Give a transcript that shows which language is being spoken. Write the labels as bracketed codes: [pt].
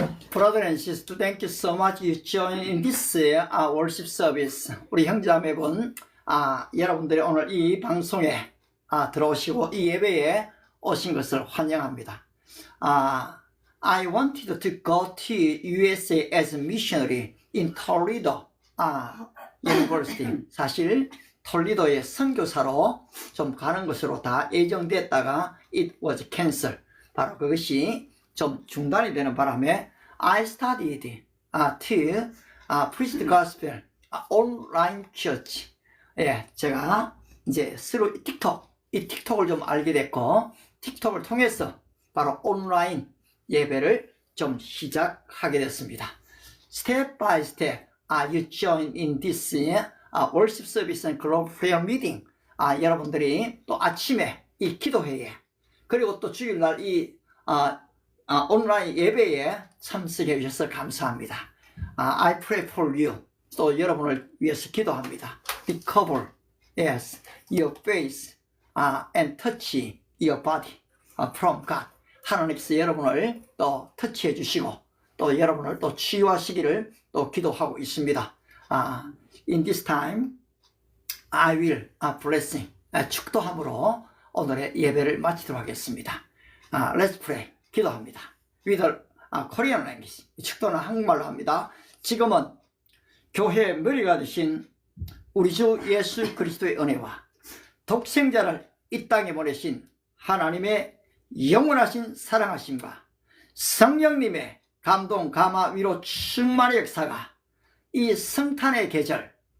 [en] Brother and sister, thank you so much. You join in this worship service. [ko] 우리 형제자매분, 여러분들이 오늘 이 방송에 들어오시고 이 예배에 오신 것을 환영합니다. [en] I wanted to go to USA as a missionary in Toledo University. [ko] 사실 톨리도의 선교사로 좀 가는 것으로 다 예정됐다가 [en] it was canceled. [ko] 바로 그것이 좀 중단이 되는 바람에 [en] I studied to preach the gospel online church. [ko] 예, 제가 이제 스루 이 틱톡을 좀 알게 됐고 틱톡을 통해서 바로 온라인 예배를 좀 시작하게 됐습니다. [en] Step by step, you join in this worship service and global prayer meeting. [ko] 여러분들이 또 아침에 이 기도회에 그리고 또 주일날 이 온라인 예배에 참석해 주셔서 감사합니다. [en] I pray for you. [ko] 또 여러분을 위해서 기도합니다. [en] Recover, yes, your faith and touch your body from God. [ko] 하나님께서 여러분을 또 터치해 주시고 또 여러분을 또 치유하시기를 또 기도하고 있습니다. [en] In this time, I will blessing. [ko] 축도함으로 오늘의 예배를 마치도록 하겠습니다. [en] Let's pray. [ko] 기도합니다. [en] With Korean language. [ko] 축도는 한국말로 합니다. 지금은 교회의 머리가 되신 우리 주 예수 그리스도의 은혜와 독생자를 이 땅에 보내신 하나님의 영원하신 사랑하심과 성령님의 감동, 감화, 위로 충만의 역사가 이 성탄의 계절,